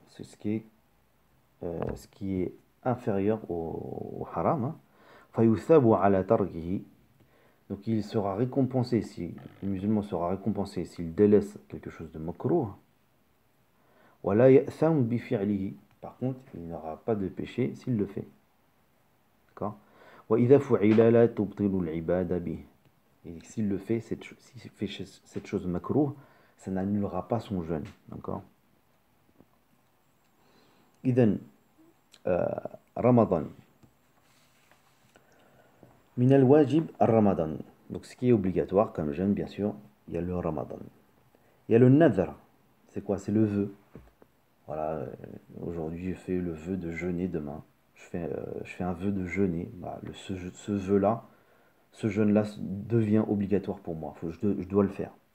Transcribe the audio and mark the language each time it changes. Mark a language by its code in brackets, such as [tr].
[fr] C'est ce qui est inférieur au haram. [ar] Hein. فيثاب على تركه. [fr] Donc il sera récompensé, si le musulman sera récompensé s'il délaisse quelque chose de makruh. [ar] ولا يأثم بفعله. [fr] Par contre, il n'aura pas de péché s'il le fait. D'accord? [ar] وإذا فعل لا تبطل العبادة به. [fr] Et s'il le fait, s'il fait cette chose makruh, ça n'annulera pas son jeûne. D'accord? [ar] إذن رمضان من الواجب الرمضان. [fr] Donc ce qui est obligatoire comme jeûne, bien sûr, il y a le ramadan. Il y a le nadr. C'est quoi? C'est le vœu. Voilà, aujourd'hui je fais le vœu de jeûner demain. Je fais un vœu de jeûner. Bah, ce vœu-là, ce jeûne-là devient obligatoire pour moi. Je dois le faire.